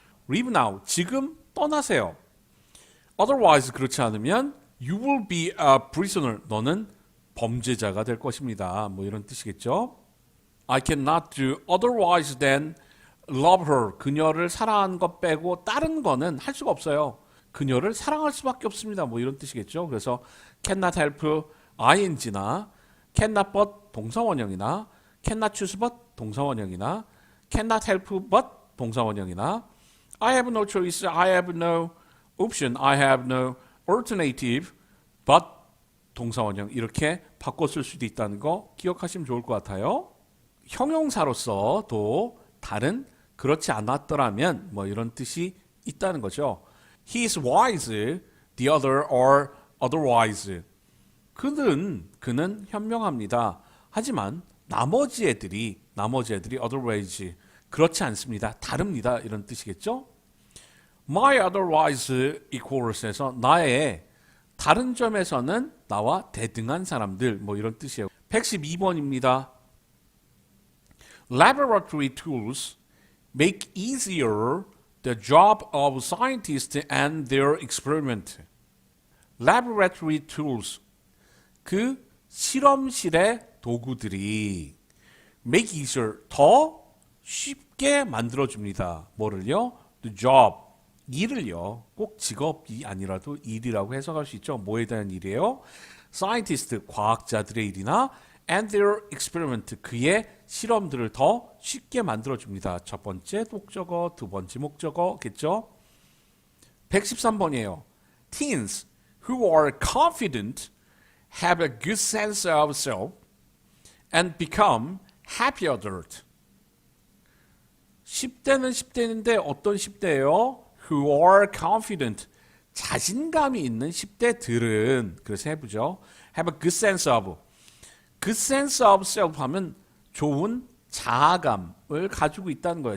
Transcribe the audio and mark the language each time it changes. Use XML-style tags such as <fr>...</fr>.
<en>leave now,</en> <ko>지금 떠나세요. otherwise 그렇지 않으면</ko> <en>you will be a prisoner,</en> <ko>너는 범죄자가 될 것입니다. 뭐 이런 뜻이겠죠.</ko> <en>I cannot do otherwise than love her,</en> <ko>그녀를 사랑하는 것 빼고 다른 거는 할 수가 없어요. 그녀를 사랑할 수밖에 없습니다. 뭐 이런 뜻이겠죠. 그래서 cannot help ing나 cannot but 동사원형이나</ko> <en>cannot choose but</en> <ko>동사원형이나</ko> <en>cannot help but</en> <ko>동사원형이나</ko> <en>I have no choice, I have no option, I have no alternative but</en> <ko>동사원형 이렇게 바꿔 쓸 수도 있다는 거 기억하시면 좋을 것 같아요. 형용사로서도 다른 그렇지 않았더라면 뭐 이런 뜻이 있다는 거죠.</ko> <en>He is wise, the other are otherwise.</en> <ko>그는 현명합니다. 하지만 나머지 애들이 otherwise 그렇지 않습니다. 다릅니다. 이런 뜻이겠죠?</ko> <en>My otherwise equals</en> <ko>에서 나의 다른 점에서는 나와 대등한 사람들 뭐 이런 뜻이에요. 112번입니다.</ko> <en>Laboratory tools make easier the job of scientists and their experiment. Laboratory tools,</en> <ko>그 실험실의 도구들이</ko> <en>make easier,</en> <ko>더 쉽게 만들어줍니다. 뭐를요?</ko> <en>The job,</en> <ko>일을요. 꼭 직업이 아니라도 일이라고 해석할 수 있죠. 뭐에 대한 일이에요? Scientist, 과학자들의 일이나</ko> <en>and their experiment,</en> <ko>그의 실험들을 더 쉽게 만들어줍니다. 첫 번째 목적어, 두 번째 목적어겠죠? 113번이에요.</ko> <en>Teens who are confident have a good sense of self and become happy adult.</en> <ko>10대는 10대인데 어떤 10대예요?</ko> <en>Who are confident,</en> <ko>자신감이 있는 10대들은 그래서 해보죠.</ko> <en>Have a good sense of. good sense of self</en> <ko>하면 좋은 자아감을 가지고 있다는 거예요.</ko>